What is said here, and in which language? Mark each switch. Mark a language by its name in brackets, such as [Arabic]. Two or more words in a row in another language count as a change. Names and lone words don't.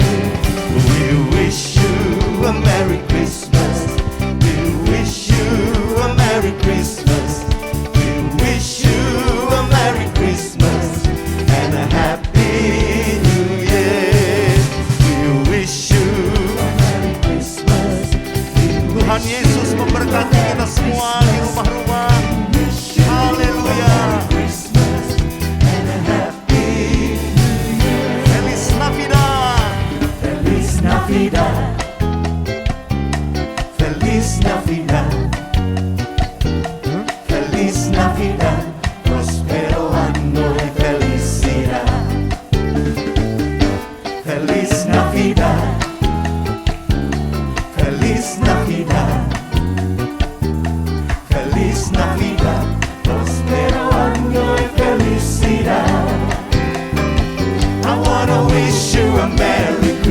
[English] We wish you a Merry Christmas. We wish you a Merry Christmas. We wish you a Merry Christmas and a Happy New Year. We wish you [Indonesian] Tuhan Yesus memberkati kita semua di rumah-rumah. Haleluya. [Spanish] Feliz Navidad. Feliz Navidad. Feliz Navidad. Feliz Navidad. Prospero año y felicidad. Feliz Navidad. Feliz Navidad. Feliz Navidad. Prospero año y felicidad. [English] I wanna wish you a Merry